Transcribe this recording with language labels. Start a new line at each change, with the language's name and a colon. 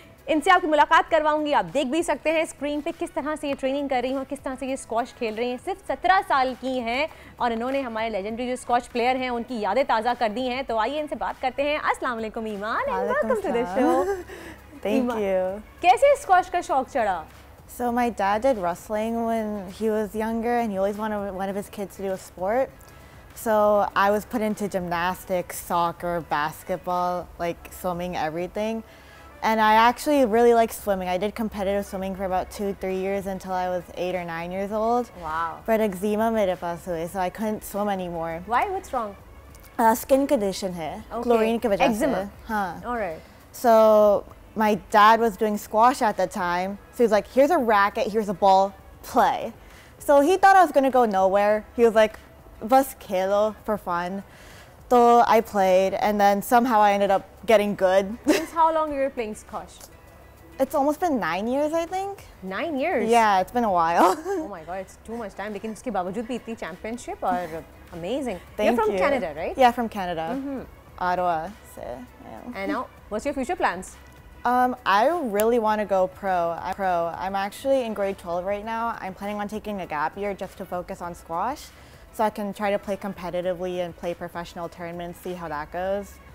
Hindi: इनसे आपकी मुलाकात करवाऊंगी, आप देख भी सकते हैं स्क्रीन पे किस तरह से ये ट्रेनिंग कर रही हैं, किस तरह से ये स्क्वॉश खेल रही हैं। सिर्फ 17 साल की हैं और इन्होंने हमारे लेजेंडरी जो स्क्वॉश प्लेयर हैं उनकी यादें ताज़ा कर दी हैं। तो आइए इनसे बात करते हैं।
English: अस्सलाम वालेकुम Iman, and welcome to the show. Thank you.
Hindi: कैसे स्क्वॉश का शौक चढ़ा?
English: So my dad did wrestling when he was younger, and he always wanted one of his kids to do a sport. So I was put into gymnastics, soccer, basketball, like swimming, everything. And I actually really like swimming. I did competitive swimming for about 2-3 years until I was 8 or 9 years old. Wow. But eczema
Hindi: मेरे पास हुए,
English: so I couldn't swim anymore. Why? What's wrong? Skin condition है, Okay.
Hindi: chlorine की वजह से।
English: Eczema.
Hindi: हाँ.
English: All right. So my dad was doing squash at the time, so he's like, here's a racket, here's a ball, play. So he thought I was gonna go nowhere. He was like,
Hindi: bas khelo
English: for fun. So I played, and then somehow I ended up getting good. Since how long you were playing squash? It's almost been 9 years, I think. 9 years? Yeah, it's been a while. Oh my God, it's too much time.
Hindi: लेकिन उसके बावजूद भी इतनी championship और amazing.
English: Thank You're from you. Canada, right? Yeah, from Canada. Ottawa. So, yeah. And now, what's your future plans? I really want to go pro. I'm actually in grade 12 right now. I'm planning on taking a gap year just to focus on squash, so I can try to play competitively and play professional tournaments, see how that goes.